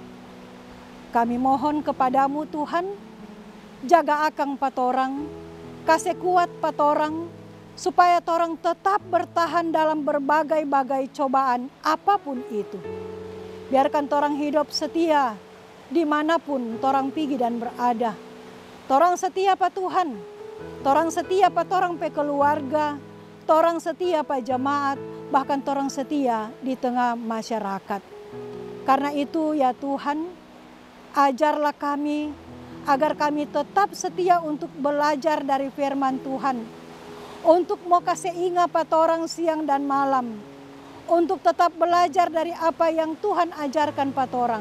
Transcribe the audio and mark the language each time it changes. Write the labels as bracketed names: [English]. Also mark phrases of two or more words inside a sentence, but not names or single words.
[Manado Malay] Kami mohon kepadamu Tuhan, jaga akang patorang, kasih kuat patorang, supaya torang tetap bertahan dalam berbagai-bagai cobaan apapun itu. Biarkan torang hidup setia dimanapun torang pergi dan berada. Torang setia pa Tuhan, torang setia pa torang pe keluarga, torang setia pa jemaat, bahkan torang setia di tengah masyarakat. [Indonesian] Karena itu ya Tuhan, ajarlah kami agar kami tetap setia untuk belajar dari firman Tuhan. [Manado Malay] Untuk mau kasih ingat pa torang siang dan malam. Untuk tetap belajar dari apa yang Tuhan ajarkan pa torang.